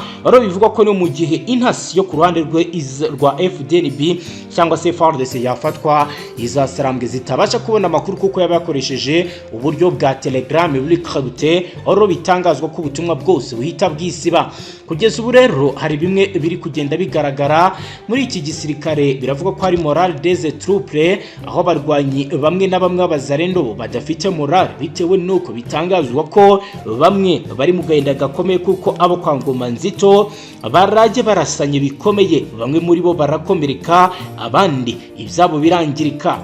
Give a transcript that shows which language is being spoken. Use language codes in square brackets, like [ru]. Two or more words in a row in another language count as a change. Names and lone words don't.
[rw] Baro bivuga ko no mu gihe intasi yo ku ruhande rwa FDNB cyangwa se FARDC yafatwa, izasarambwe zitabasha kubona amakuru kuko yabakoresheje uburyo bwa Telegram buri crypté, aho bitangazwa ko ubutumwa bwose buhita bwisiba. Kugeza ubu rero hari bimwe biri kugenda bigaragara muri iki gisirikare. Biravuga ko hari [fr] morale des troupes, [rw] aho barwanyi bamwe na bamwe b'abazarendo badafite morale bitewe nuko bitangazwa ko bamwe bari mu gahinda gakomeye kuko abo kwa Ngoma Nzito baraje barasanye bikomeye, bamwe muri bo barakomereka, abandi ibyabo birangirika.